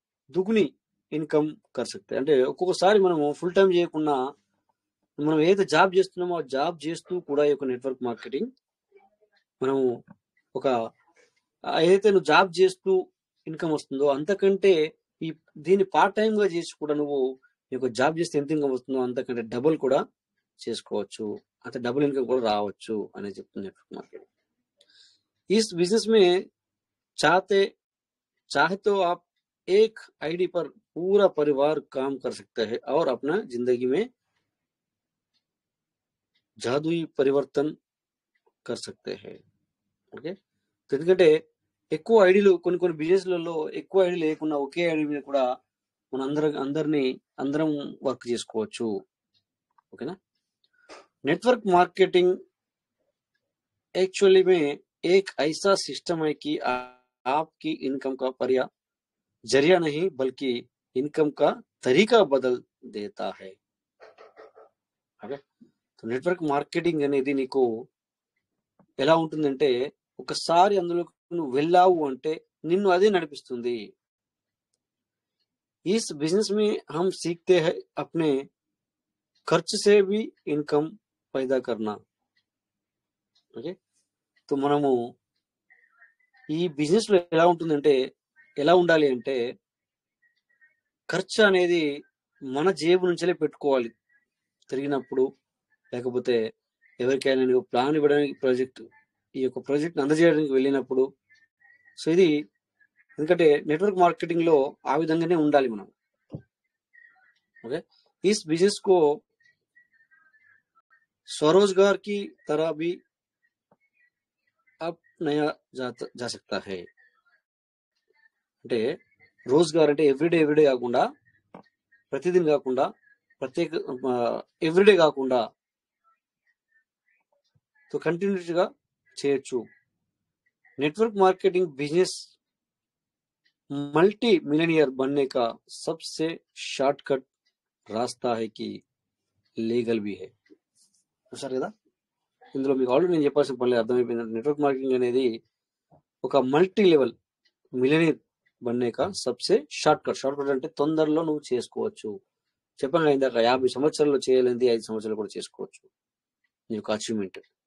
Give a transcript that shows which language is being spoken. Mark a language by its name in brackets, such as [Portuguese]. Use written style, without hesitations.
[Hindi] दुगनी ఇన్కమ్ कर सकते हैं. [Telugu] అంటే ఒక్కొక్కసారి మనము ఫుల్ టైం చేయకుండా మనం ఏదైతే జాబ్ చేస్తున్నామో ఆ జాబ్ చేస్తూ కూడా ఈ యొక్క నెట్వర్క్ మార్కెటింగ్ మనము ఒక ఏదైతే నువ్వు జాబ్ చేస్తూ ఇన్కమ్ వస్తుందో అంతకంటే దీన్ని పార్ట్ టైం గా చేసి కూడా నువ్వు నీకు జాబ్ చేస్తే ఎంత ఇన్కమ్ వస్తుందో అంతకంటే డబుల్ కూడా చేసుకోవచ్చు, అంత డబుల్ ఇన్కమ్ కూడా రావచ్చు అనేది చెప్తుంది నెట్వర్క్ మార్కెటింగ్. [Hindi] इस बिजनेस में चाहे तो आप एक आईडी पर पूरा परिवार काम कर सकता है और अपना जिंदगी में जादुई परिवर्तन कर सकते हैं. [Telugu] ఓకే, ఎందుకంటే ఎక్కువ ఐడీలు కొన్ని బిజినెస్లలో ఎక్కువ ఐడీ లేకుండా ఒకే ఐడి మీద కూడా మన అందరం వర్క్ చేసుకోవచ్చు. ఓకేనా. [Hindi] नेटवर्क मार्केटिंग एक्चुअली में एक ऐसा सिस्टम है कि आपकी इनकम का जरिया नहीं बल्कि इनकम का तरीका बदल देता है. [Telugu] ఓకే, నెట్వర్క్ మార్కెటింగ్ అనేది నీకు ఎలా ఉంటుందంటే ఒకసారి అందులో నువ్వు వెళ్ళావు అంటే నిన్ను అదే నడిపిస్తుంది. [Hindi] इस बिजनेस में हम सीखते हैं अपने खर्च से भी इनकम पैदा करना. [Telugu] ఓకే, సో మనము ఈ బిజినెస్ లో ఎలా ఉంటుందంటే ఎలా ఉండాలి అంటే ఖర్చు అనేది మన జేబు నుంచే పెట్టుకోవాలి తిరిగినప్పుడు, లేకపోతే ఎవరికైనా నువ్వు ప్లాన్ ఇవ్వడానికి ఈ యొక్క ప్రాజెక్ట్ అందజేయడానికి వెళ్ళినప్పుడు. సో ఇది ఎందుకంటే నెట్వర్క్ మార్కెటింగ్ లో ఆ విధంగానే ఉండాలి మనం. [Hindi] ఓకే, इस बिजनेस को स्वरोजगार की तरह भी अपनाया जा सकता है. [Telugu] అంటే రోజ్గార్ అంటే ఎవ్రీడే కాకుండా ప్రతిదిన కాకుండా ప్రత్యేక ఎవ్రీడే కాకుండా तो కంటిన్యూస్గా చేయొచ్చు. [Hindi] Network marketing business multi millionaire बनने का सबसे शॉर्टकट रास्ता है कि లీగల్ भी है. [Telugu] చూసారు కదా, ఇందులో మీకు ఆల్రెడీ నేను చెప్పాల్సిన పని అర్థమైపోయింది. నెట్వర్క్ మార్కెటింగ్ అనేది ఒక multi level millionaire [Hindi] బన్నేక Sabse [Telugu] short cut అంటే తొందరలో నువ్వు చేసుకోవచ్చు. చెప్పాను ఇందాక 50 సంవత్సరాల్లో చేయలేనిది 5 సంవత్సరాలు కూడా చేసుకోవచ్చు నీ యొక్క అచీవ్మెంట్.